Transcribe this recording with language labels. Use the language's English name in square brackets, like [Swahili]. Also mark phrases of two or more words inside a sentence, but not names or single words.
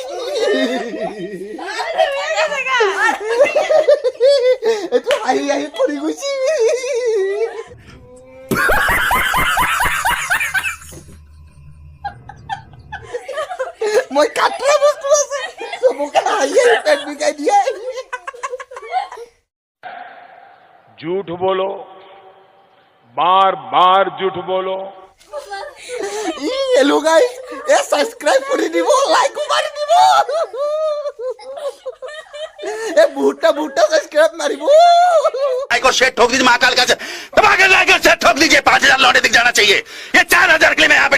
[Assamese] এইটো হাঁহি হাঁহি পৰি গৈছে। মই কাটৰা বস্তু আছে, চবকে হাঁহি হাঁহি পেট বিকাই দিয়ে। [Hindi] झूठ बोलो, बार बार झूठ बोलो। [English] Hello guys, [Assamese] সাবস্ক্রাইব করে দিব, লাইক মারি দিব, বুটটা সাবস্ক্রাইব মারিব। [Hindi] को शेट ठोक दीजिए, महाकाल का दबा के लाइक और शेट ठोक दीजिए। 5000 लौटे दिख जाना चाहिए। ये 4000 के लिए मैं यहाँ पे